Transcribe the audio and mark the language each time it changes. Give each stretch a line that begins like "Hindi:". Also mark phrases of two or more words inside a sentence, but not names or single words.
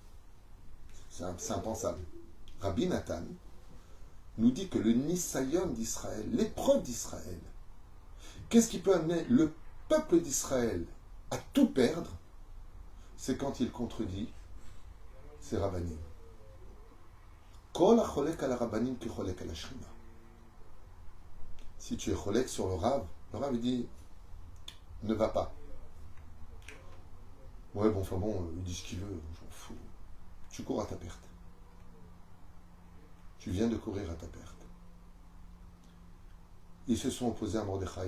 French: C'est impensable. Rabbi Nathan nous dit que le Nisayon d'Israël, l'épreuve d'Israël, qu'est-ce qui peut amener le peuple d'Israël à tout perdre? C'est quand il contredit ses rabbanim.
Hebrew: כל החולק על רבנים כי חולק על שכינה.
French: Si tu es cholek sur le Rav dit ne va pas. Ouais, bon, enfin bon, il dit ce qu'il veut, j'en fous. Tu cours à ta perte. Tu viens de courir à ta perte. Ils se sont opposés à Mordechai.